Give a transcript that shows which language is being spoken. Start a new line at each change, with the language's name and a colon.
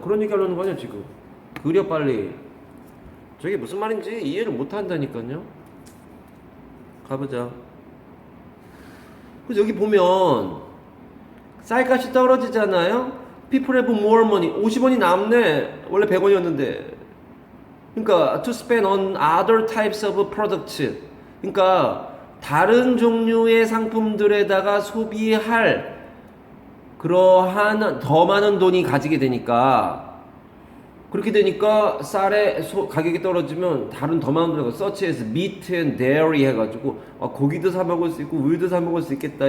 Korean: 그런 얘기 하려는 거 아니야 지금. 그려 빨리. 저게 무슨 말인지 이해를 못 한다니까요. 가보자. 그래서 여기 보면 쌀값이 떨어지잖아요.
English: People have more money.
Korean: 50원이 남네. 원래 100원이었는데. 그러니까
English: to spend on other types of products.
Korean: 그러니까 다른 종류의 상품들에다가 소비할 그러한 더 많은 돈이 가지게 되니까, 그렇게 되니까 쌀의 가격이 떨어지면 다른 더 많은 돈이
English: such as meat and dairy
Korean: 해가지고 고기도 사 먹을 수 있고 우유도 사 먹을 수 있겠다.